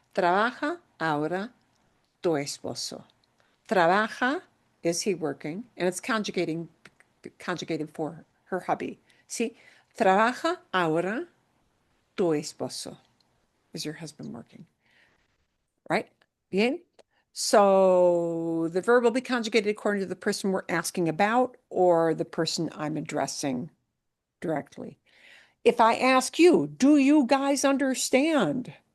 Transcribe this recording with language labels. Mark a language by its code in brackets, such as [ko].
[es] Trabaja ahora tu esposo. [en] Trabaja, is he working? And it's conjugated for her hubby. [es] See, trabaja ahora tu esposo. [en] Is your husband working? Right? [es] Bien? [en] So the verb will be conjugated according to the person we're asking about or the person I'm addressing directly. If I ask you, do you guys understand?